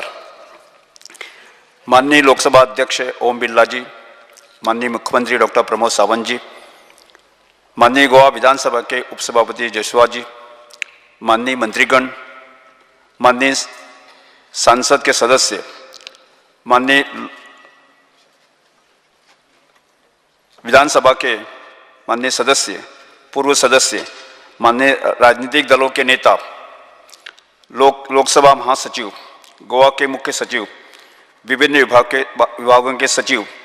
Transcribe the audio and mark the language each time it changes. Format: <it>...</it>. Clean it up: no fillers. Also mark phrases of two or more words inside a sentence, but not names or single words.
<hi>माननीय लोकसभा अध्यक्ष ओम बिरला जी, माननीय मुख्यमंत्री डॉक्टर प्रमोद सावंत जी, माननीय गोवा विधानसभा के उपसभापति जसवा जी, माननीय मंत्रीगण, माननीय सांसद के सदस्य, माननीय विधानसभा के माननीय सदस्य, पूर्व सदस्य, माननीय राजनीतिक दलों के नेता, लोकसभा महासचिव, गोवा के मुख्य सचिव, विभिन्न विभागों के सचिव</hi>